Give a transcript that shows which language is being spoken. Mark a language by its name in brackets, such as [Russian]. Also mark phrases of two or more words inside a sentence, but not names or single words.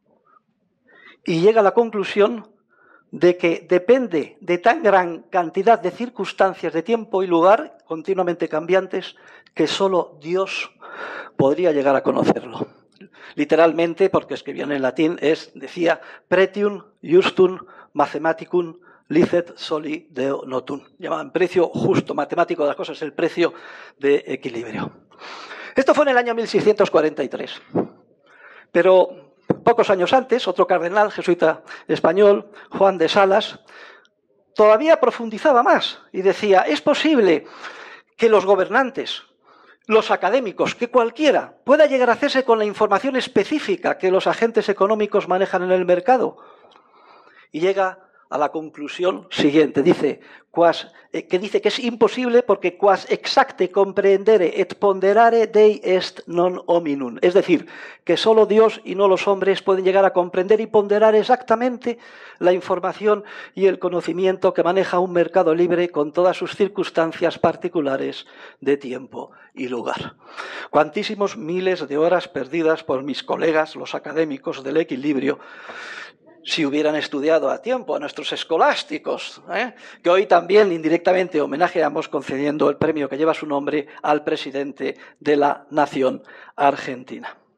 [Spanish] Y llega a la conclusión de que depende de tan gran cantidad de circunstancias de tiempo y lugar, continuamente cambiantes, que solo Dios podría llegar a conocerlo. Literalmente, porque escribió en latín, decía [Latin] pretium justum mathematicum licet soli deo notum. [Spanish] Llamaban precio justo matemático de las cosas, el precio de equilibrio. Esto fue en el año 1643. Pero pocos años antes, otro cardenal jesuita español, Juan de Salas, todavía profundizaba más y decía: es posible que los gobernantes, los académicos, que cualquiera pueda llegar a hacerse con la información específica que los agentes económicos manejan en el mercado. Y llega a la conclusión siguiente, dice que es imposible porque [Latin] quas exacte comprendere et ponderare Dei est non hominum. [Spanish] Es decir, que solo Dios y no los hombres pueden llegar a comprender y ponderar exactamente la información y el conocimiento que maneja un mercado libre con todas sus circunstancias particulares de tiempo y lugar. Cuantísimos miles de horas perdidas por mis colegas, los académicos del equilibrio, si hubieran estudiado a tiempo a nuestros escolásticos, que hoy también indirectamente homenajeamos concediendo el premio que lleva su nombre al presidente de la nación argentina.